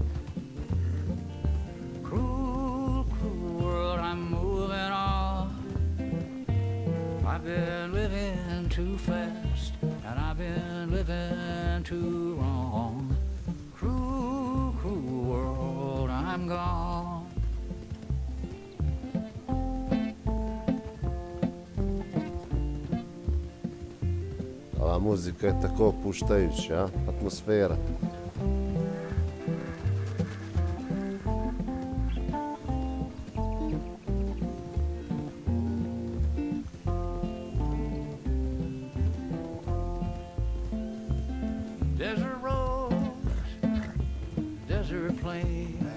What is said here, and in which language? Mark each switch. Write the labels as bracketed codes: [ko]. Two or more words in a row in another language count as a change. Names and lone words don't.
[en] Cruel, cruel world, I'm moving on. I've been living too fast, and I've been living too wrong. Cruel, cruel world, I'm gone. [bs] Ova muzika je tako opuštajuća, atmosfera. [en] Desert roads, desert plains.